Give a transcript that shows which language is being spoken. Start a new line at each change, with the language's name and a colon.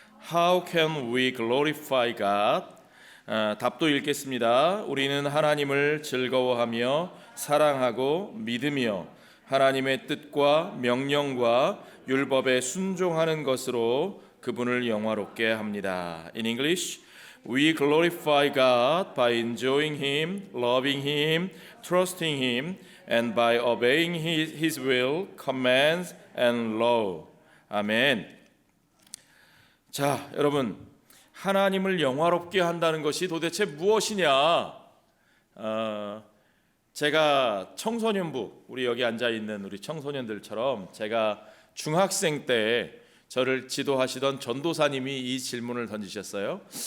English: How can we glorify God?
Korean: 답도 읽겠습니다. 우리는 하나님을 즐거워하며 사랑하고 믿으며 하나님의 뜻과 명령과 율법에 순종하는 것으로 그분을 영화롭게 합니다.
English: In English, we glorify God by enjoying Him, loving Him, trusting Him, and by obeying His will, commands, and law.
Korean: 아멘. 자, 여러분, 하나님을 영화롭게 한다는 것이 도대체 무엇이냐? 제가 청소년부, 우리 여기 앉아 있는 우리 청소년들처럼 제가 중학생 때 저를 지도하시던 전도사님이 이 질문을 던지셨어요.